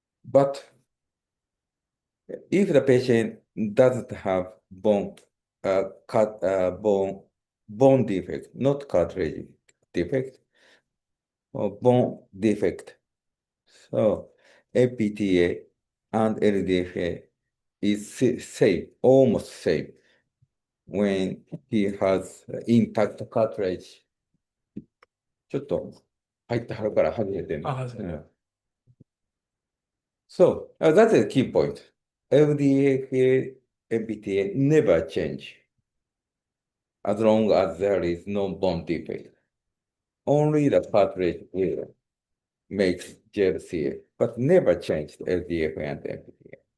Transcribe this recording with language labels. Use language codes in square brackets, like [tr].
[en] But if the patient doesn't have bone defect, not cartilage defect, or bone defect, so MPTA and LDFA is same, almost same when he has intact cartilage. [ja] ちょっと入ってはるから外れてんの。 [en] So that's a key point. LDFA, MPTA never change as long as there is no bone defect. Only the cartilage will makes JLCA, but never changed LDFA and MPTA.